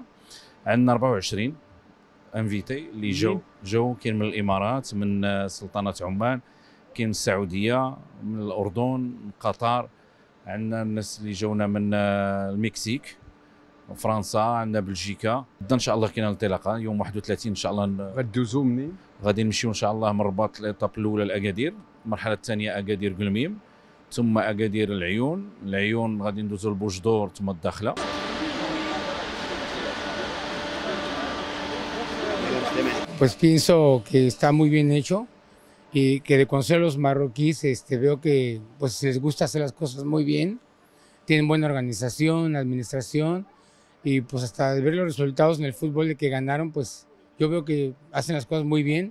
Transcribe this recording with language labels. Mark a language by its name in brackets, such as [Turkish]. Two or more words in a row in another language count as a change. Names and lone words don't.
[Arabic] عندنا 24 انفيتي اللي جو كاين من الامارات، من سلطنه عمان، كاين من السعوديه، من الاردن، من قطر، عندنا الناس اللي جونا من المكسيك، فرنسا، عندنا بلجيكا. غدا ان شاء الله كاين الانطلاقه يوم 31 ان شاء الله. غدوزو منين؟ غادي نمشيو ان شاء الله من الرباط الايطاب الاولى لاكادير، المرحله الثانيه اكادير قلميم، ثم اكادير العيون غادي ندوزو لبوجدور ثم الداخله. [Spanish] Pues pienso que está muy bien hecho y que de conocer a los marroquíes veo que pues les gusta hacer las cosas muy bien, tienen buena organización, administración y pues hasta de ver los resultados en el fútbol de que ganaron, pues yo veo que hacen las cosas muy bien.